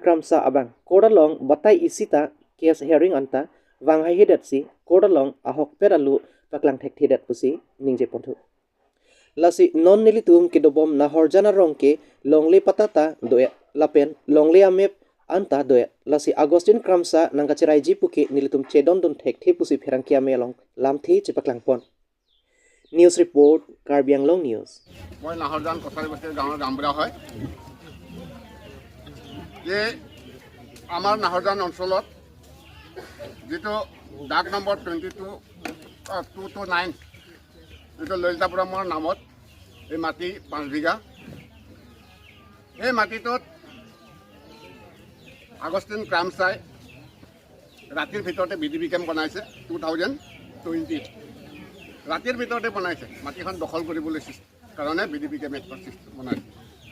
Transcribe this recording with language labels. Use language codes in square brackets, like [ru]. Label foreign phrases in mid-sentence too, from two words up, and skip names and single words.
[mjw] Kramsa abang kodalong batai isita kes hearing anta wang hai hedat si kodalong ahok peralu paklang thek thidat pusi ningje ponthu lasi non nilitum kidobom nahorjana rongke longle patata doya lapen longle amep anta doya lasi Agustin Kramsa nangkachirai jipuki nilitum chedon don thek the pusi pherangkia melong lamthi chipaklang pon [en] news report [mjw] Karbi Anglong news [as] মই নাহৰজান কছাৰী বস্তিৰ গাঁৱৰ গামবুঢ়া হয় যে আমাৰ নাহৰজান অঞ্চলত যেটো ডাক নম্বৰ 229 যেটো ললিতাপুৰমৰ নামত এই মাটি 5 বিঘা এই মাটিটোত আগষ্টিন ক্ৰামছাই ৰাতিৰ ভিতৰতে বিডিবি কেম্প বনাইছে 2020 ৰাতিৰ ভিতৰতে বনাইছে মাটিখন দখল কৰিবলৈ কাৰণে বিডিবি কেম্প বনাইছে